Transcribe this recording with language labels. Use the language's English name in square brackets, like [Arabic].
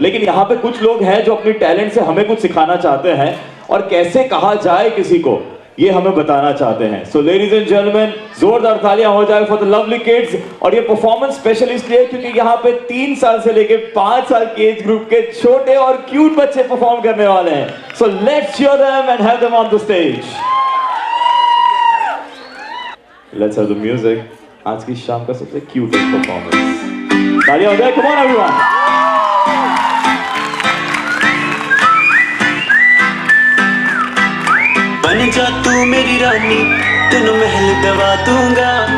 [Hindi] लेकिन यहाँ पे कुछ लोग हैं जो अपनी टैलेंट से हमें कुछ सिखाना चाहते हैं और कैसे कहा जाए किसी को ये हमें बताना चाहते हैं। [English] so ladies and gentleman, [Hindi] जोरदार तालियां हो जाए [English] For the lovely kids. [Hindi] और ये परफॉर्मेंस स्पेशल इसलिए क्योंकि यहाँ पे 3 साल से लेके 5 साल के एज ग्रुप के छोटे और क्यूट बच्चे परफॉर्म करने वाले हैं। So let's [English] cheer them and have them on the stage. Let's have the music. [Hindi] आज की शाम का सबसे क्यूटेस्ट परफॉर्मेंस। तालियां हो जाए, [English] come on everyone. [Punjabi] बन जा तू मेरी रानी, तेनू महल दवा दूंगा।